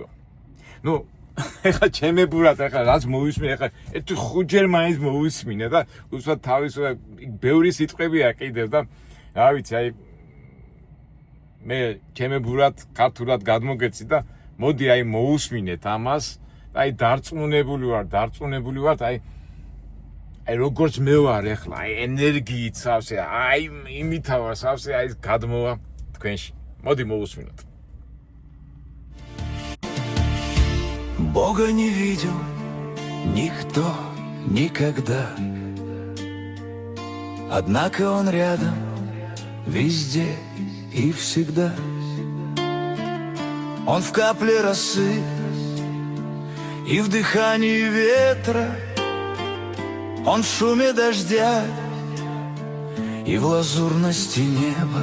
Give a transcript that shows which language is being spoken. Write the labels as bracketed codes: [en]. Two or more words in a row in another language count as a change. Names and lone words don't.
[ka] ეხლა ჩემებურად ეხლა რაც მოვისმინე, ეხლა ერთი ხუთჯერ მაინც მოვისმინე და უბრალოდ თავის ბევრი სიტყვებია კიდევ და რა ვიცი, აი მე ჩემებურად ქართულად გადმოგეცი და მოდი აი მოусმინეთ ამას და აი დარწმუნებული ვარ, აი როგორც მე ვარ ეხლა, აი ენერგიით სავსე, აი იმითა ვარ სავსე, აი გადმოვა თქვენში. მოდი მოусმინოთ. [ru] Бога не видел никто никогда, однако Он рядом везде и всегда. Он в капле росы и в дыхании ветра, Он в шуме дождя и в лазурности неба.